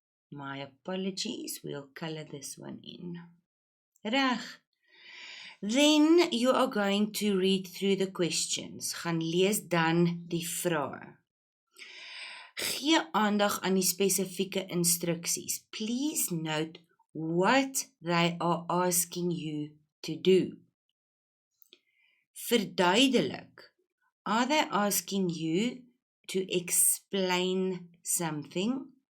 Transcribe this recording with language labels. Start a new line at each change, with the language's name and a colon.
English: My apologies, we'll color this one in. Reg. Then you are going to read through the questions.
Afrikaans: Gaan lees dan die vrae. Gee aandag aan die spesifieke instruksies.
English: Please note what they are asking you to do.
Afrikaans: Verduidelik.
English: Are they asking you to explain something?